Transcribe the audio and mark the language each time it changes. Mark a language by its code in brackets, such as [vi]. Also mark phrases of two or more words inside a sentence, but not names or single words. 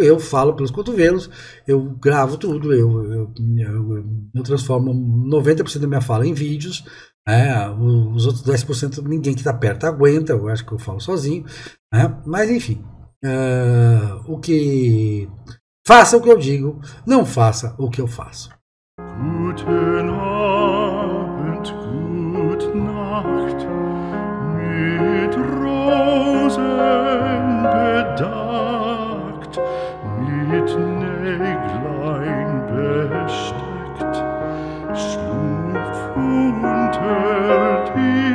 [pt] Eu falo pelos cotovelos, eu gravo tudo, eu transformo 90% da minha fala em vídeos, os outros 10% ninguém que está perto aguenta, eu acho que eu falo sozinho, mas enfim, faça o que eu digo, não faça o que eu faço. [de] Guten Abend, gute Nacht. bedeckt, mit Näglein besteckt, schlupf unter die